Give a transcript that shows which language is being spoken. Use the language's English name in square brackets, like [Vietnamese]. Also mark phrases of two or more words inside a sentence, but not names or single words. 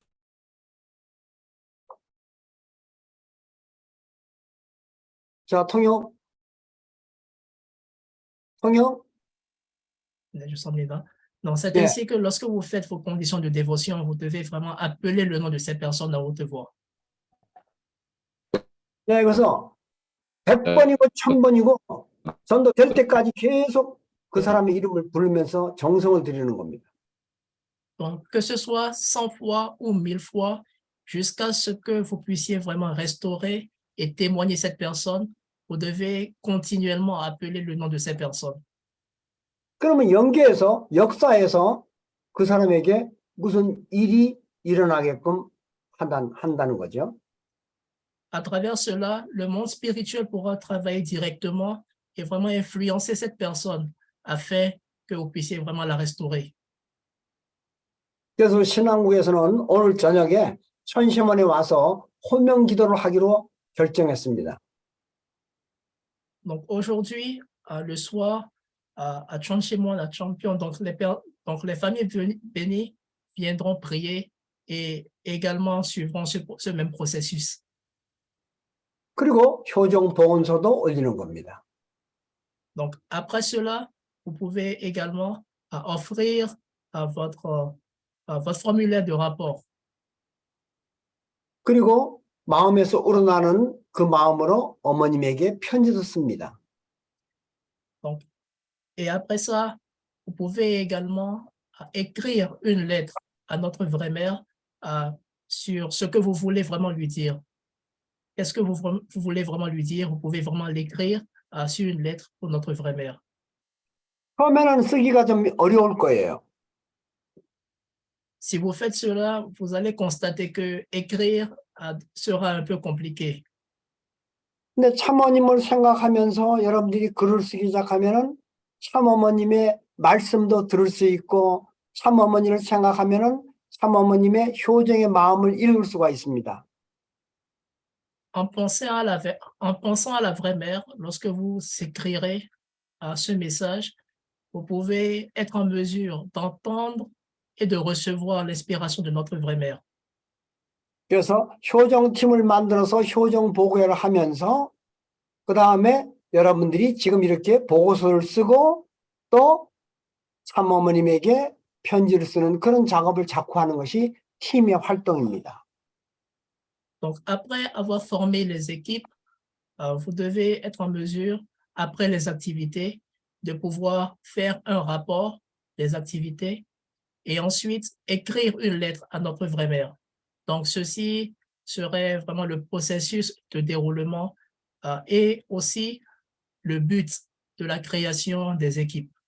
[Korean] 자, 통역. [French] Donc, c'est ainsi que lorsque vous faites vos conditions de dévotion, vous devez vraiment appeler le nom de ces personnes à haute voix. [Korean] 네, 그래서 100번이고 1000번이고 전도 될 때까지 계속 그 사람의 이름을 부르면서 정성을 드리는 겁니다. [French] Donc, que ce soit 100 fois ou 1000 fois, jusqu'à ce que vous puissiez vraiment restaurer et témoigner cette personne, vous devez continuellement appeler le nom de ces personnes. [Korean] 그러면 영계에서, 역사에서 그 사람에게 무슨 일이 일어나게끔 한다는 거죠. [French] À travers cela, le monde spirituel pourra travailler directement et vraiment influencer cette personne afin que vous puissiez vraiment la restaurer. [Korean] 그래서 신앙국에서는 오늘 저녁에 천심원에 와서 호명 기도를 하기로 결정했습니다. [French] Donc aujourd'hui, le soir, à Chonchimon, à Champion, donc les familles bénies viendront prier et également suivront ce même processus. [Korean] 그리고 효정 보건소도 올리는 겁니다. [French] Donc, après cela, vous pouvez également offrir votre formulaire de rapport. [Korean] 그리고 마음에서 우러나는 그 마음으로 어머님에게 편지도 씁니다. [French] Donc, et après ça, vous pouvez également écrire une lettre à notre vraie mère sur ce que vous voulez vraiment lui dire. Qu'est-ce que vous voulez vraiment lui dire? Vous pouvez vraiment l'écrire sur une lettre pour notre vraie mère. [Korean] 처음에는 쓰기가 좀 어려울 거예요. [French] Si vous faites cela, vous allez constater que écrire sera un peu compliqué. [Korean] 근데 참어머님을 생각하면서 여러분들이 글을 쓰기 시작하면은 참어머님의 말씀도 들을 수 있고 참어머니를 생각하면은 참어머님의 효정의 마음을 읽을 수가 있습니다. [French] En pensant à la vraie mère, lorsque vous écrirez ce message, vous pouvez être en mesure d'entendre et de recevoir l'inspiration de notre vraie mère. [Korean] 그래서 효정팀을 만들어서 효정 보고회를 하면서 그 다음에 여러분들이 지금 이렇게 보고서를 쓰고 또 참어머님에게 편지를 쓰는 그런 작업을 자꾸 하는 것이 팀의 활동입니다. [French] Donc, après avoir formé les équipes, vous devez être en mesure, après les activités, de pouvoir faire un rapport des activités et ensuite écrire une lettre à notre vraie mère. Donc, ceci serait vraiment le processus de déroulement et aussi le but de la création des équipes.